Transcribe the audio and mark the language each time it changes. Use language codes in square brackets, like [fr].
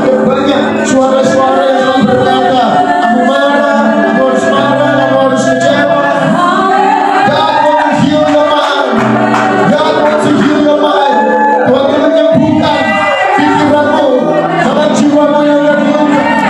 [id] Banyak suara-suara yang selalu berkata, aku marah, aku harus marah, aku harus kecewa. [en] God wants to heal your mind. God wants to heal your mind. [id] Tuhan ingin menyembuhkan pikiranmu, karena jiwamu yang terluka.